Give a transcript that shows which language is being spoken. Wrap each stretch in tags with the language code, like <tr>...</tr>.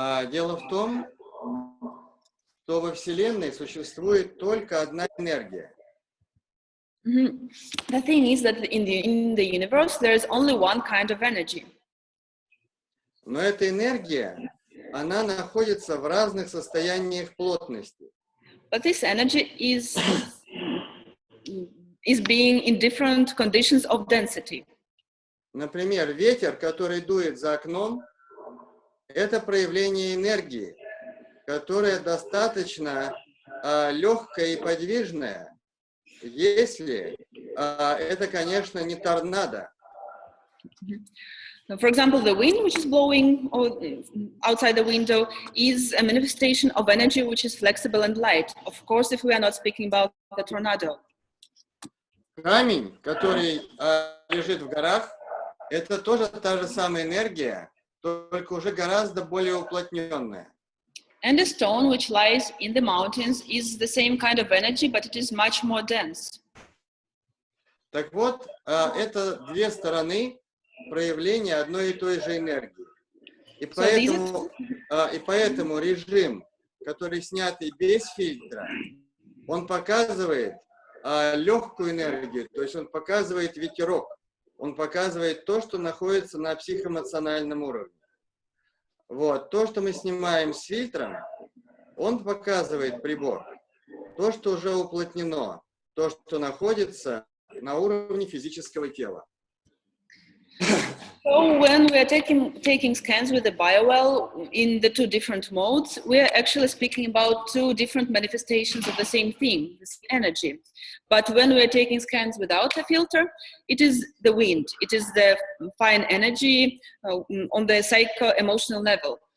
<ru>Дело в том, что во Вселенной существует только одна энергия.</ru> <en>The thing is that in the universe there is only one kind of energy.</en> <ru>Но эта энергия, она находится в разных состояниях плотности.</ru> <en>But this energy is being in different conditions of density.</en> <ru>Например, ветер, который дует за окном, это проявление энергии, которая достаточно легкая и подвижная, если это, конечно, не торнадо.</ru> <en>For example, the wind which is blowing outside the window is a manifestation of energy which is flexible and light. Of course, if we are not speaking about the tornado.</en> <ru>Камень, который лежит в горах, это тоже та же самая энергия, только уже гораздо более уплотненная.</ru> <en>And the stone which lies in the mountains is the same kind of energy, but it is much more dense.</en> <ru>Так вот, это две стороны проявления одной и той же энергии. И поэтому режим, который снятый без фильтра, он показывает легкую энергию, то есть он показывает ветерок, он показывает то, что находится на психоэмоциональном уровне. Вот, то, что мы снимаем с фильтром, он показывает прибор, то, что уже уплотнено, то, что находится на уровне физического тела.</ru> <en>So when we are taking scans with the biowell in the two different modes, we are actually speaking about two different manifestations of the same thing, this energy. But when we are taking scans without a filter, it is the wind, it is the fine energy on the psycho-emotional level.</en>